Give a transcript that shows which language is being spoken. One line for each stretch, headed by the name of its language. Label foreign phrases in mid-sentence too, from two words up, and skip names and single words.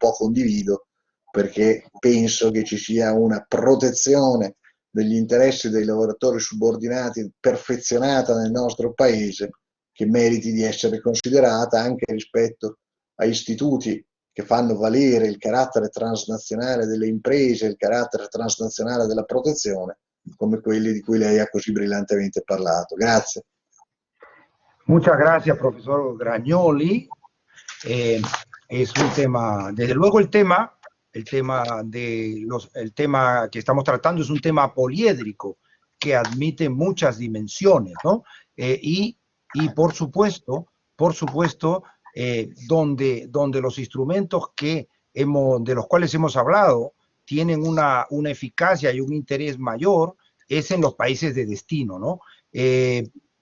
Italian: po' condivido, perché penso che ci sia una protezione degli interessi dei lavoratori subordinati perfezionata nel nostro paese, che meriti di essere considerata anche rispetto a istituti che fanno valere il carattere transnazionale delle imprese, il carattere transnazionale della protezione, come quelli di cui lei ha così brillantemente parlato. Grazie.
Spanish: Muchas gracias, profesor Gragnoli. Es un tema, desde luego el tema que estamos tratando es un tema poliédrico que admite muchas dimensiones, ¿no? Y por supuesto, donde los instrumentos de los cuales hemos hablado tienen una eficacia y un interés mayor es en los países de destino, ¿no?